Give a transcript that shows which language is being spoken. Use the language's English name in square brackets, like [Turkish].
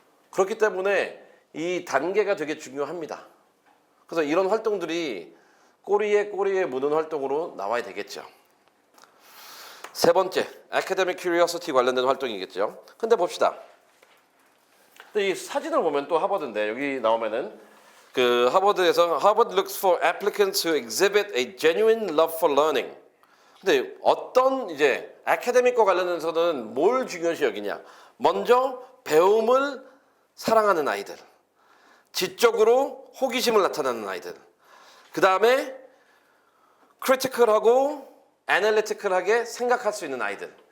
[Korean] 그렇기 때문에 이 단계가 되게 중요합니다. 그래서 이런 활동들이 꼬리에 무는 활동으로 나와야 되겠죠. 세 번째, academic curiosity 관련된 활동이겠죠. 근데 봅시다. 이 사진을 보면 또 하버드인데 여기 나오면은 그 하버드에서 [English] Harvard looks for applicants who exhibit a genuine love for learning. [Korean] 근데 어떤 이제 academic과 관련해서는 뭘 중요시 여기냐? 먼저 배움을 사랑하는 아이들, 지적으로 호기심을 나타내는 아이들, 그 다음에 critical하고 analytical하게 생각할 수 있는 아이들.